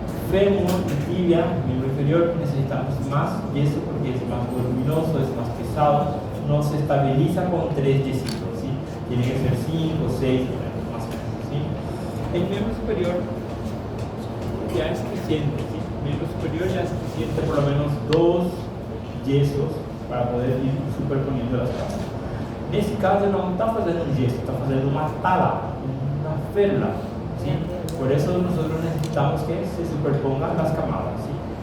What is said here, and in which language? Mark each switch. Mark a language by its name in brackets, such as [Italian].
[Spanish] Fémur y tibia, miembro inferior, necesitamos más yeso porque es más voluminoso, es más pesado, no se estabiliza con 3 yesitos, ¿sí? Tiene que ser 5, 6, más o menos, ¿sí? El miembro superior ya es suficiente, ¿sí? El miembro superior ya es suficiente por lo menos 2 yesos para poder ir superponiendo las capas. [Portuguese] Nesse caso não está fazendo um gesso, está fazendo uma tala, uma férula, [Spanish] ¿sí? Por eso nosotros necesitamos que se superpongan las camadas, ¿sí?